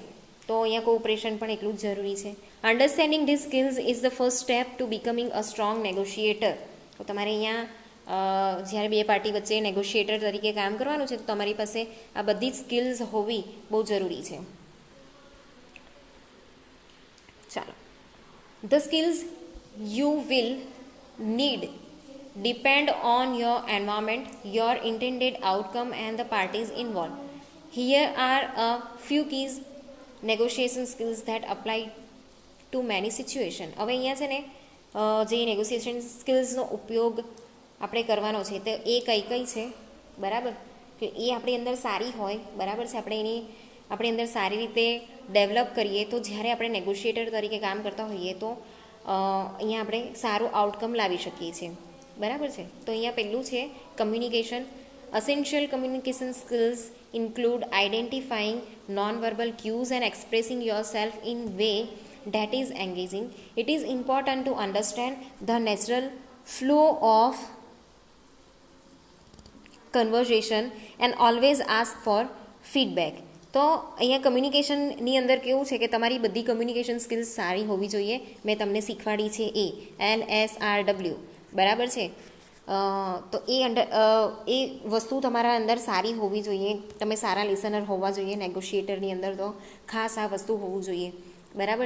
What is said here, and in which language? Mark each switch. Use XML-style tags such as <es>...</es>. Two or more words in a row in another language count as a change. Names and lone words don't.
<gu>તો અહીંયા કોઓપરેશન પણ એટલું જ જરૂરી છે.</gu> <en>understanding this skills is the first step to becoming a strong negotiator.</en> <gu>તો તમારે અહીંયા જ્યારે બે પાર્ટી વચ્ચે નેગોશિએટર તરીકે કામ કરવાનું છે તો તમારી પાસે આ બધી જ સ્કિલ્સ હોવી બહુ જરૂરી છે.</gu> <en>ચાલો, the skills you will need depend on your environment, your intended outcome and the parties involved. Here are a few keys negotiation skills that apply to many situations.</en> <gu>હવે અહીંયા છે ને જે</gu> <en>negotiation skills</en> <gu>ઉપયોગ આપણે કરવાનો છે તો એ કઈ કઈ છે, બરાબર, કે એ આપણી અંદર સારી હોય, બરાબર છે, આપણે એની આપણી અંદર સારી રીતે ડેવલપ કરીએ તો જ્યારે આપણે નેગોશિએટર તરીકે કામ કરતા હોઈએ તો અહીંયા આપણે સારું આઉટકમ લાવી શકીએ છીએ, બરાબર છે. તો અહીંયા પહેલું છે કમ્યુનિકેશન.</gu> <en>essential communication skills include identifying non-verbal cues and expressing yourself in way that is engaging. It is important to understand the natural flow of conversation and always ask for feedback.</en> <gu>તો અહીંયા કમ્યુનિકેશનની અંદર કેવું છે કે તમારી બધી</gu> <en>communication skills</en> <gu>સારી હોવી જોઈએ. મેં તમને શીખવાડી છે LSRW, બરાબર છે. તો એ વસ્તુ તમારા અંદર સારી હોવી જોઈએ. તમે સારા લિસનર હોવા જોઈએ નેગોશિએટરની અંદર, તો ખાસ આ વસ્તુ હોવું જોઈએ, બરાબર.</gu>